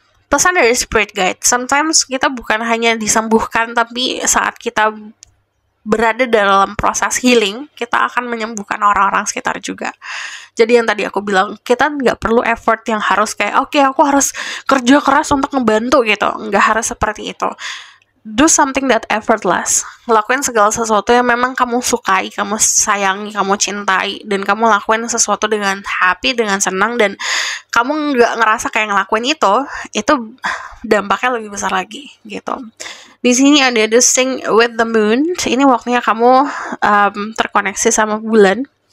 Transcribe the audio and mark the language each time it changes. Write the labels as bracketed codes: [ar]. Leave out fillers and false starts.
[id] Pesan dari Spirit Guide, sometimes kita bukan hanya disembuhkan, tapi saat kita berada dalam proses healing, kita akan menyembuhkan orang-orang sekitar juga. Jadi yang tadi aku bilang, kita nggak perlu effort yang harus kayak, oke, aku harus kerja keras untuk ngebantu gitu. Nggak harus seperti itu. [en] Do something that effortless. [id] Lakuin segala sesuatu yang memang kamu sukai, kamu sayangi, kamu cintai, dan kamu lakuin sesuatu dengan happy, dengan senang, dan kamu nggak ngerasa kayak ngelakuin itu dampaknya lebih besar lagi gitu. Di sini ada The Sync with the Moon. Ini waktunya kamu terkoneksi sama bulan.